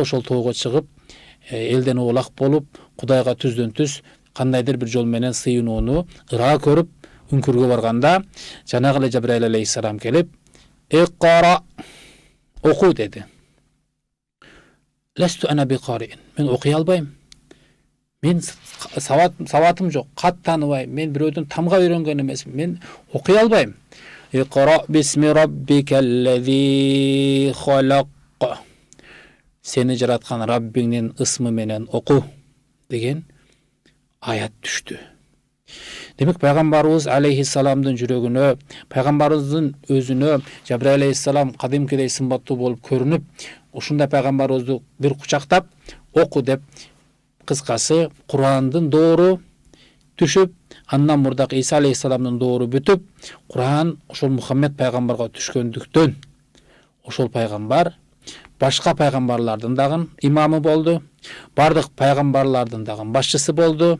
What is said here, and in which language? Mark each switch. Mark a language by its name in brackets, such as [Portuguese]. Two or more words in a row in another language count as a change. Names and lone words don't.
[Kyrgyz] Ошол тоого чыгып, элден оолак болуп, Кудайга түздөн түз кандайдыр бир жол менен сыйынууну ыраа көрүп, үңкүргө барганда, жанагы эле Жабраил алейхиссалам келип, "Иқра", оку деди. [Arabic] "لست أنا بقارئ", [Kyrgyz] мен окуй албайм. Мен сабатым жок, кат тааныбайм, мен бирөөдөн тамга үйрөнгөн эмесмин, мен окуй албайм. [Arabic] "اقرأ باسم ربك الذي خلق", [Kyrgyz] сени жараткан Раббиңдин ысмы менен оку деген аят түштү. Демек пайгамбарыбыз алейхиссаламдын жүрөгүнө, пайгамбарыбыздын өзүнө Жабраил алейхиссалам кадимкидей сымбаттуу болуп көрүнүп, ушундай пайгамбарыбызды бир кучактап оку деп, кыскасы Кур'андын доору түшүп, андан мурдак Иса алейхиссаламдын доору бүтүп, Кур'ан ошол Мухаммед пайгамбарга түшкөндүктөн, ошол пайгамбар башка пайгамбарлардын дагы имамы болду, бардык пайгамбарлардын дагы башчысы болду.